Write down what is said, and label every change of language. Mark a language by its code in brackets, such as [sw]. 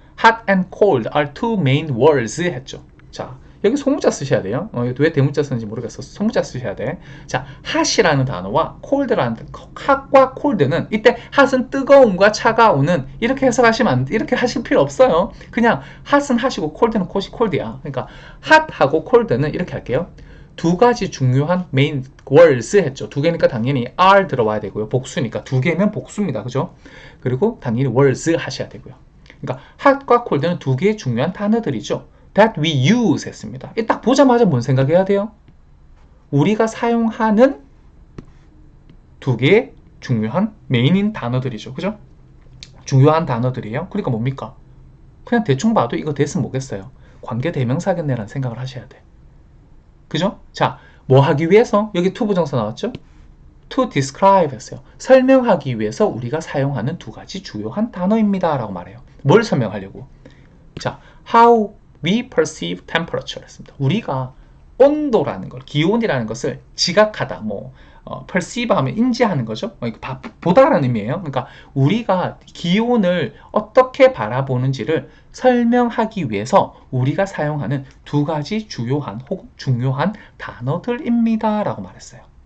[en] hot and cold are two main words [ko] 했죠. 자, 여기 소문자 쓰셔야 돼요. 왜 대문자 쓰는지 모르겠어. 소문자 쓰셔야 돼. 자, hot이라는 단어와 cold라는 hot과 cold는 이때 hot은 뜨거움과 차가움은 이렇게 해석하시면 이렇게 하실 필요 없어요. 그냥 hot은 hot이고 cold는 cold야. 그러니까 hot하고 cold는 이렇게 할게요. 두 가지 중요한 [en] main words [ko] 했죠. 두 개니까 당연히 are 들어와야 되고요. 복수니까 두 개면 복수입니다. 그죠? 그리고 당연히 words 하셔야 되고요. 그러니까 hot과 cold는 두 개의 중요한 단어들이죠. [en] that we use [ko] 했습니다. 딱 보자마자 뭔 생각해야 돼요? 우리가 사용하는 두 개의 중요한 메인인 단어들이죠. 그죠? 중요한 단어들이에요. 그러니까 뭡니까? 그냥 대충 봐도 이거 됐으면 뭐겠어요? 관계대명사겠네라는 생각을 하셔야 돼. 그죠? 자, 뭐 하기 위해서? 여기 to 부정사 나왔죠? [en] to describe [ko] 했어요. 설명하기 위해서 우리가 사용하는 두 가지 주요한 단어입니다. 라고 말해요. 뭘 설명하려고? 자, [en] how we perceive temperature [ko] 했습니다. 우리가 온도라는 걸, 기온이라는 것을 지각하다, perceive 하면 인지하는 거죠. 보다라는 의미예요. 그러니까 우리가 기온을 어떻게 바라보는지를 설명하기 위해서 우리가 사용하는 두 가지 주요한 혹은 중요한 단어들입니다. 라고 말했어요.